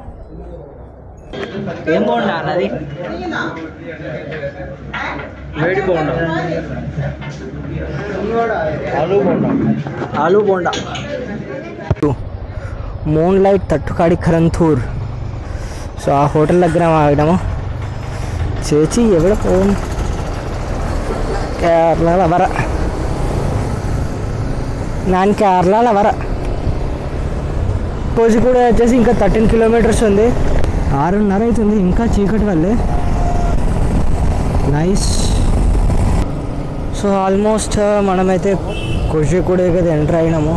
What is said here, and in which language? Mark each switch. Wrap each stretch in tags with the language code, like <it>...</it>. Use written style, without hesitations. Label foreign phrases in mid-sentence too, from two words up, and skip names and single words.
<te>ఏం బోండా అన్నది? వేడి బోండా, ఆలూ బోండా. మూన్ లైట్ తట్టుకాడి కరంతూర్. సో ఆ హోటల్ దగ్గర ఆగినాము.</te> <ml>ചേച്ചി എവിടെ പോകും? കേരള വര,</ml> <te>నేను కేరళ వర. కోజిగూడ వచ్చేసి ఇంకా 13 కిలోమీటర్స్ ఉంది. 6:30 అవుతుంది, ఇంకా చీకటి వల్లే. నైస్.</te> <en>so almost</en> <te>మనమైతే కోజిగూడకి అయితే ఎంటర్ అయినాము.</te>